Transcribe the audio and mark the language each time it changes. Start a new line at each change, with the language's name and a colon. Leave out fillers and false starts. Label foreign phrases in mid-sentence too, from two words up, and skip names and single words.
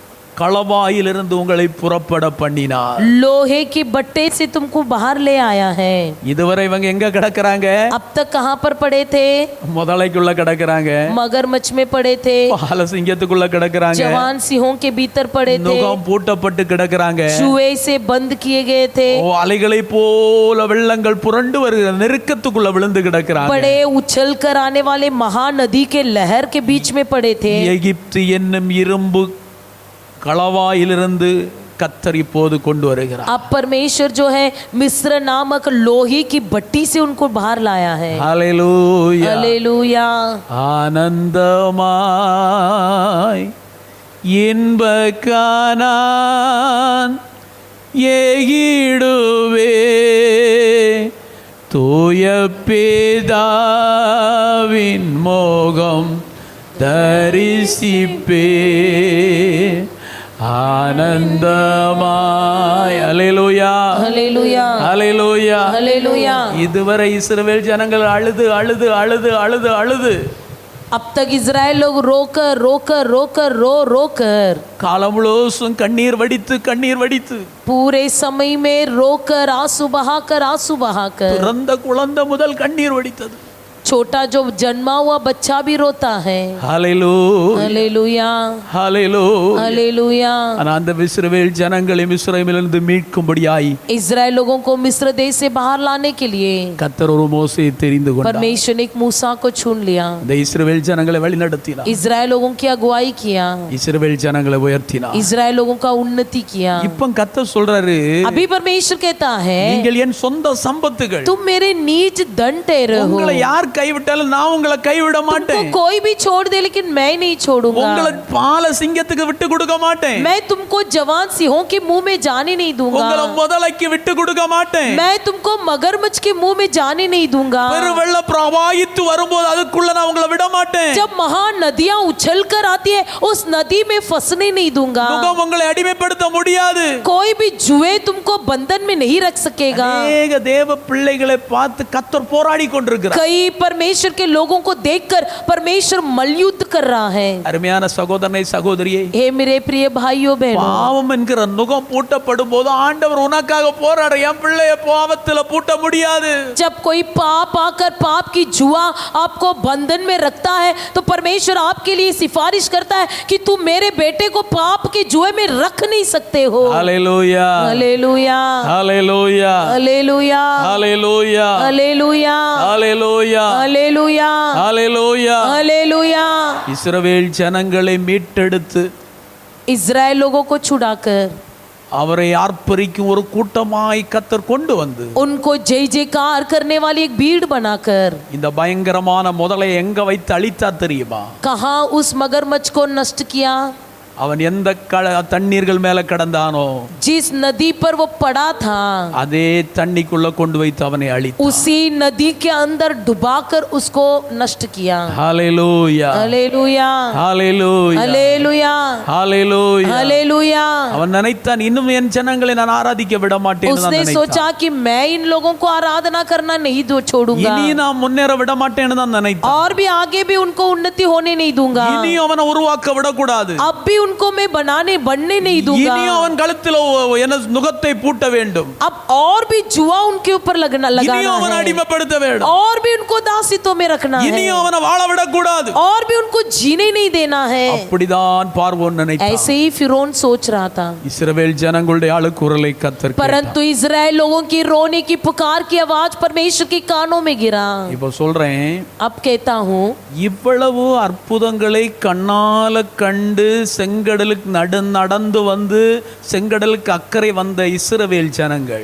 Tamil: களவாயிலிருந்து உங்களை புறப்பட பண்ணினார்.
Hindi: लोहे की बट्टे से तुमको बाहर ले आया है.
Tamil: இதுவரை இவங்க எங்க கிடக்குறாங்க?
Hindi: अब तक कहाँ पर पड़े थे?
Tamil: முதலைக்குள்ள கிடக்குறாங்க,
Hindi: मगरमच्छ में पड़े थे,
Tamil: பால சிங்கத்துக்குள்ள கிடக்குறாங்க,
Hindi: जवान सिंहों के भीतर पड़े थे,
Tamil: நுகம் பூட்டப்பட்டு கிடக்குறாங்க,
Hindi: जुए से बंद किए गए थे,
Tamil: அலைகளை போல வெள்ளங்கள் புரண்டு வருகிற நெருக்கத்துக்குள்ள விழுந்து கிடக்குறாங்க.
Hindi: बड़े उछल कर आने वाले महानदी के लहर के बीच में पड़े थे.
Tamil: எகிப்து என்னும் இரும்பு களவாயிலிருந்து கர்த்தர் இப்போது கொண்டு வருகிறார்.
Hindi: अब परमेश्वर जो है मिस्र नामक लोहे की भट्टी से उनको बाहर लाया है.
Tamil: ஹல்லேலூயா,
Hindi: हालेलुया.
Tamil: ஆனந்தமாய் இன்ப கானான் ஏகிடுவே தூய பிதாவின் மோகம் தரிசிப்பே ஆனந்தமாய். ஹல்லேலூயா,
Hindi: हालेलुया.
Tamil: ஹல்லேலூயா.
Hindi: हालेलुया.
Tamil: இதுவரை இஸ்ரவேல் ஜனங்கள் அழுது அழுது அழுது அழுது அழுது
Hindi: अब तक इजराइल लोग रोकर रोकर रोकर रो रोकर
Tamil: காலம் முழுசும் கண்ணீர் வடித்து கண்ணீர் வடித்து
Hindi: पूरे समय में रोकर आंसू बहाकर
Tamil: பிறந்த குழந்தை முதல் கண்ணீர் வடித்தது.
Hindi: छोटा जो जन्मा हुआ बच्चा भी रोता है.
Tamil: ஹல்லேலூயா,
Hindi: हालेलुया.
Tamil: ஹல்லேலூயா.
Hindi: हालेलुया.
Tamil: ஆனா அந்த இஸ்ரவேல் ஜனங்களை மிஸ்ரயீமிலிருந்து மீட்கும்படியாய்
Hindi: इजराइल लोगों को मिस्र देश से बाहर लाने के लिए
Tamil: கர்த்தர் ஒரு மோசேயை தெரிந்து கொண்டார்.
Hindi: परमेश्वर ने एक मूसा को चुन लिया.
Tamil: இந்த இஸ்ரவேல் ஜனங்களை வழிநடத்தினார்,
Hindi: इजराइल लोगों की अगुवाई किया,
Tamil: இஸ்ரவேல் ஜனங்களை உயர்த்தினார்.
Hindi: इजराइल लोगों का उन्नति किया.
Tamil: இப்போ கர்த்தர் சொல்றாரு,
Hindi: अभी परमेश्वर कहता है
Tamil: நீங்கள் என் சொந்த சம்பத்துகள்,
Hindi: तुम मेरे नीच धन ठहरे हो.
Tamil: உங்களை யார் கைவிட்டாலும் நான் உங்களை கைவிட
Hindi: तुमको
Tamil: மாட்டேன்.
Hindi: कोई भी छोड़ दे लेकिन मैं नहीं छोड़ूंगा.
Tamil: உங்களை பால சிங்கத்துக்கு விட்டு கொடுக்க மாட்டேன்.
Hindi: मैं तुमको जवान सिंहों के मुंह में जाने नहीं
Tamil: உங்களை
Hindi: दूंगा.
Tamil: முதலைக்கு விட்டு கொடுக்க மாட்டேன்.
Hindi: मैं तुमको मगरमच्छ के मुंह में जाने नहीं दूंगा.
Tamil: பெருவெள்ள பிரவாகித்து வரும்போது அதுக்குள்ள நான் உங்களை விட மாட்டேன்.
Hindi: जब महानदियां उछल कर आती है उस नदी में फंसने नहीं दूंगा.
Tamil: நுகம் உங்களை அடிமைப்படுத்த முடியாது.
Hindi: कोई भी जुए तुमको बंधन में नहीं रख सकेगा.
Tamil: அநேக தேவ பிள்ளைகளை பார்த்து கர்த்தர் போராடி கொண்டிருக்கிறார்.
Hindi: कई परमेश्वर के लोगों को देखकर परमेश्वर मलयुद्ध कर रहा है.
Tamil: அருமையான சகோதரனை சகோதரியே,
Hindi: हे मेरे प्रिय भाइयों बहनों,
Tamil: பாவம் என்கிற நுகம் பூட்டப்படும் போது ஆண்டவர் உனக்காக போராட, என் பிள்ளைய பாவத்துல பூட்ட முடியாது.
Hindi: जब कोई पाप आकर पाप की जुआ आपको बंधन में रखता है तो परमेश्वर आपके लिए सिफारिश करता है कि तुम मेरे बेटे को पाप के जुए में रख नहीं सकते हो.
Tamil: ஹல்லேலூயா,
Hindi: हालेलुया.
Tamil: ஹல்லேலூயா,
Hindi: हालेलुया.
Tamil: ஹல்லேலூயா,
Hindi: हालेलुया.
Tamil: ஹல்லேலூயா,
Hindi: हालेलुया.
Tamil: ஹல்லேலூயா.
Hindi: हालेलुया.
Tamil: இஸ்ரவேல் ஜனங்களை மீட்டெடுத்து
Hindi: इजराइल लोगों को छुड़ाकर
Tamil: அவரை ஆர்ப்பரிக்கும் ஒரு கூட்டமாய் கர்த்தர் கொண்டு வந்து
Hindi: उनको जय जयकार करने वाली एक भीड़ बनाकर
Tamil: இந்த பயங்கரமான முதலை எங்க வைத்து அழித்தா தெரியுமா?
Hindi: कहाँ उस मगरमच्छ को नष्ट किया?
Tamil: அவன் எந்த தண்ணீர்கள் மேல கடந்தானோ
Hindi: जिस नदी पर वो पड़ा था
Tamil: அதே தண்ணிக்குள்ள கொண்டு வைத்து அவனை அழித்தான்.
Hindi: उसी नदी के अंदर डुबाकर उसको नष्ट किया.
Tamil: ஹல்லேலூயா,
Hindi: हालेलुया.
Tamil: ஹல்லேலூயா,
Hindi: हालेलुया.
Tamil: ஹல்லேலூயா.
Hindi: हालेलुया.
Tamil: அவன் நினைத்தான், இன்னும் என் ஜனங்களை நான் ஆராதிக்க விட மாட்டேன்.
Hindi: उसने सोचा कि मैं इन लोगों को आराधना करना नहीं छोड़ूंगा
Tamil: இனி நான் முன்னேற விட மாட்டேன்னு தான் நினைத்தான்.
Hindi: और भी आगे भी उनको उन्नति होने नहीं दूंगा.
Tamil: இனி அவனை உருவாக்க விடக்கூடாது.
Hindi: अब भी उनको मैं बनने नहीं दूंगा.
Tamil: இனி அவன் கழுத்தில் என்ன நுகத்தை பூட்ட வேண்டும்.
Hindi: अब और भी जुआ उनके ऊपर
Tamil: இனி
Hindi: लगाना
Tamil: அவனை
Hindi: है
Tamil: அடிமைப்படுத்த வேண்டும்.
Hindi: और भी उनको दासित्व में रखना
Tamil: இனி
Hindi: है
Tamil: அவனை வாழ விடக்கூடாது.
Hindi: और भी उनको जीने नहीं देना है.
Tamil: அப்படிதான் பார்வோன் நினைத்தான்.
Hindi: ऐसे ही फिरौन सोच रहा था.
Tamil: இஸ்ரவேல் ஜனங்களுடைய அழுகுரலை கர்த்தர் கேட்டார்.
Hindi: परंतु इजराइल लोगों की रोने की पुकार की आवाज परमेश्वर के कानों में गिरा.
Tamil: இப்போ சொல்றேன்,
Hindi: अब कहता हूँ
Tamil: இவ்வளவு அற்புதங்களை கண்ணால கண்டு செங்கடலுக்கு நடந்து வந்து செங்கடலுக்கு அக்கறை வந்த இஸ்ரவேல் ஜனங்கள்